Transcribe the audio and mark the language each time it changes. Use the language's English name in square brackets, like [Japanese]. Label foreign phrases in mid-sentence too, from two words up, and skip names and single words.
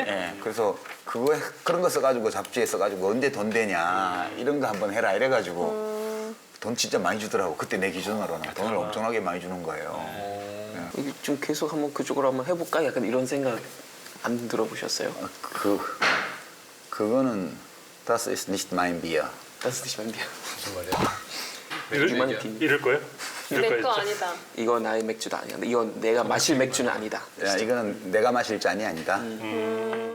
[Korean] 예, 그래서 그런 거 써가지고 잡지에 써가지고 언제 돈 되냐 이런 거 한번 해라 이래가지고 돈 진짜 많이 주더라고. 그때 내 기준으로는 돈을 엄청나게 많이 주는 거예요. 이게 좀 계속 한번 그쪽으로 한번 해볼까? 약간 이런 생각 안 들어보셨어요? [German] 그거는 Das ist nicht mein Bier. Das ist mein Bier. [Korean] 무슨 말이야? 휴머니티. 이럴 거예요? 이럴 내 거 거였죠? 아니다. 이거 나의 맥주도 아니다. 이건 내가 마실 맥주는 아니다. 야, 이거는 내가 마실 잔이 아니다.